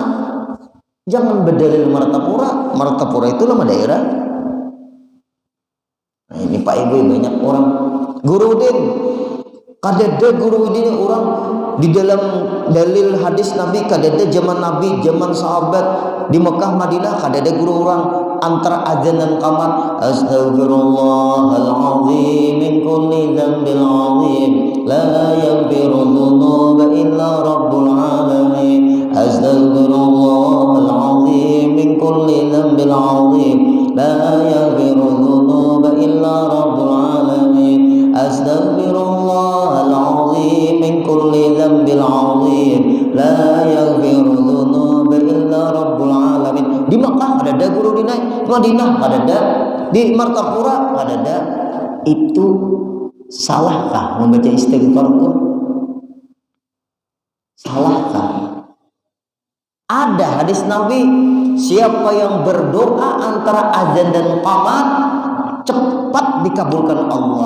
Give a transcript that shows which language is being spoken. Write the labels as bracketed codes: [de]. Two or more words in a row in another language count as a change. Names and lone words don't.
[id] Jangan berdalil Martapura. Martapura itu nama daerah. Nah ini Pak Ibu banyak orang Gurudin. [bjn] Kadada guru ini orang di dalam dalil hadis Nabi, kadada zaman Nabi, zaman sahabat di Mekah Madinah, kadada guru orang antara azan dan qamat, [ar] أستغفر الله العظيم من كل ذنب عظيم لا يغفر الذنوب إلا رب العالمين، أستغفر الله العظيم من كل ذنب عظيم لا يغفر الذنوب إلا رب العالمين، أستغفر الله العظيم من كل ذنب عظيم لا يغفر الذنوب إلا رب العالمين. [id] Di Makkah ada guru di Madinah ada, di Martapura ada. Itu salahkah membaca istighfar itu? Salahkah? Ada hadis Nabi, siapa yang berdoa antara azan dan qamat cepat dikabulkan Allah.